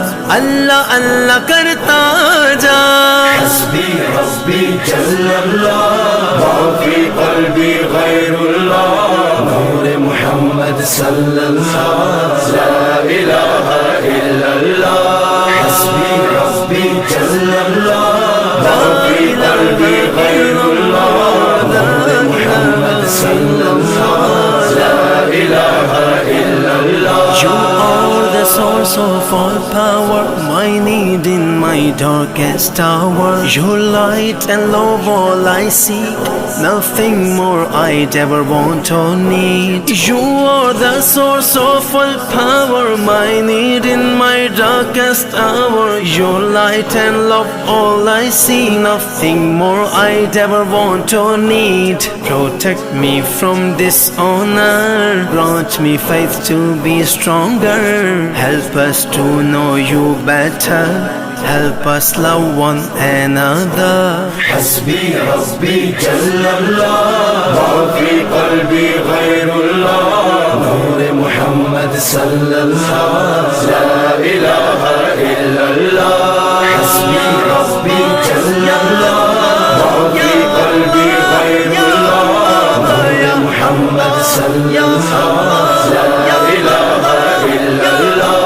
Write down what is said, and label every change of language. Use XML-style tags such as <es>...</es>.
<ur>اللہ اللہ کرتا جا۔</ur> <ar>حسبی ربی جل اللہ، ما فی قلبی غیر اللہ، نور محمد صلی اللہ، لا الہ الا اللہ۔ حسبی ربی جل اللہ، ما فی قلبی غیر اللہ، نور محمد صلی اللہ، لا الہ الا اللہ۔</ar> <en>Source of all power, my need in my darkest hour, your light and love all I seek, nothing more I'd ever want or need. You are the source of all power, my need in my darkest hour, your light and love all I see, nothing more I'd ever want or need. Protect me from dishonor, grant me faith to be stronger, help us to know you better, help us love one another.</en> <ar>حسبی ربی جل اللہ، ما فی قلبی غیر اللہ، نور محمد صلی اللہ، لا الہ الا اللہ۔ حسبی ربی جل اللہ، ما فی قلبی غیر اللہ، نور محمد صلی اللہ، لا الہ الا اللہ۔</ar>